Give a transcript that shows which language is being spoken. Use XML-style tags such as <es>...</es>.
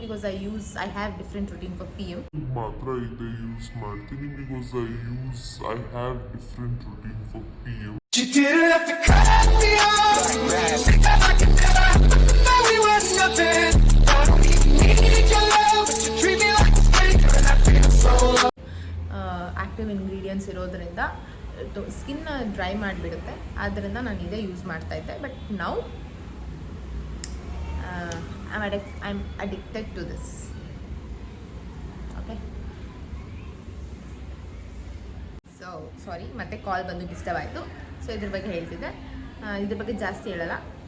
<en>Because I have different routine for PM.</en> <kn>ಮಾತ್ರ ಇದೇ use ಮಾಡ್ತೀನಿ</kn> <en>Because I have different routine for PM. You didn't have to cut me off. I could never know we were nothing. I don't even need your love, but you treat me like a stranger and I feel so low.</en> <kn>Active ingredients ಇರೋದ್ರಿಂದ ಸ್ಕಿನ್ನ dry ಮಾಡಿಬಿಡುತ್ತೆ. ಆದ್ದರಿಂದ ನಾನು ಇದೇ use ಮಾಡ್ತಾಯಿದ್ದೆ.</kn> <en>But now I am addicted to this.</en> <kn>Okay, so sorry, ಮತ್ತೆ ಕಾಲ್ ಬಂದು disturb ಆಯಿತು. So ಇದ್ರ ಬಗ್ಗೆ ಹೇಳ್ತಿದ್ದೆ. ಇದ್ರ ಬಗ್ಗೆ ಜಾಸ್ತಿ ಹೇಳಲ್ಲ.</kn>